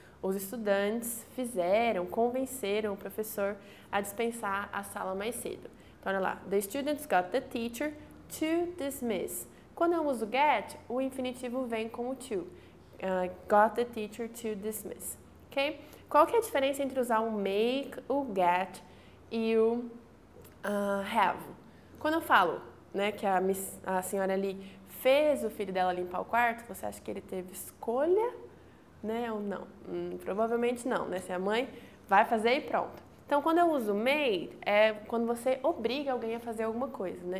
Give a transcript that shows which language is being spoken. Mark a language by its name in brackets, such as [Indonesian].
[Portuguese] Os estudantes convenceram o professor a dispensar a sala mais cedo. [English] Então, olha lá, the students got the teacher to dismiss. [Portuguese] Quando eu uso get, o infinitivo vem com o to. [English] Got the teacher to dismiss. Ok? [Portuguese] Qual que é a diferença entre usar o make, o get e o have? Quando eu falo né, que a senhora ali fez o filho dela limpar o quarto, você acha que ele teve escolha, né, ou não? Provavelmente não, né? Se a mãe vai fazer e pronto. Então, quando eu uso made, é quando você obriga alguém a fazer alguma coisa, né?